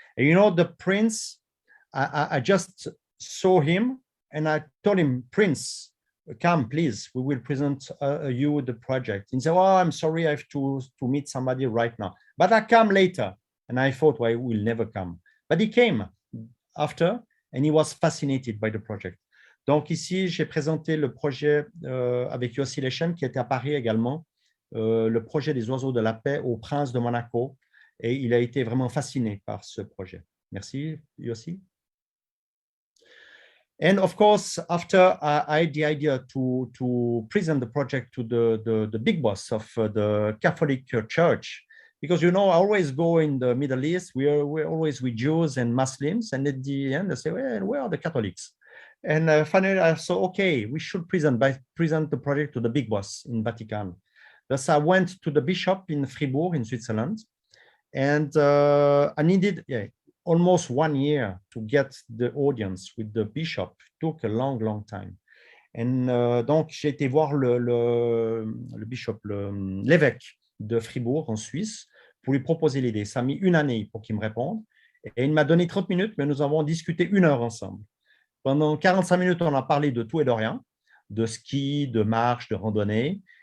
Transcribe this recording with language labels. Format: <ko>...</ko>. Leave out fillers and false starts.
<en>And you know, the Prince, I just saw him and I told him, Prince, come, please, we will present you the project. He said, oh, I'm sorry, I have to meet somebody right now, but I come later. And I thought, well, he will never come. But he came after, and he was fascinated by the project.</en> <fr>Donc ici, j'ai présenté le projet avec Yossi Leshem, qui était à Paris également, le projet des oiseaux de la paix au Prince de Monaco, et il a été vraiment fasciné par ce projet. Merci, Yossi.</fr> <en>And of course, after I had the idea to present the project to the big boss of the Catholic Church, because, you know, I always go in the Middle East, we're always with Jews and Muslims, and at the end, they say, well, where are the Catholics? And finally, I thought, okay, we should present the project to the big boss in Vatican. Thus, I went to the bishop in Fribourg, in Switzerland, and I needed almost 1 year to get the audience with the bishop. It took a long, long time.</en> <fr>And donc, j'ai été voir le bishop, l'évêque de Fribourg, en Suisse, pour lui proposer l'idée. Ça a mis 1 année pour qu'il me réponde. Et il m'a donné 30 minutes, mais nous avons discuté 1 heure ensemble. Pendant 45 minutes, on a parlé de tout et de rien, de ski, de marche, de randonnée.</fr>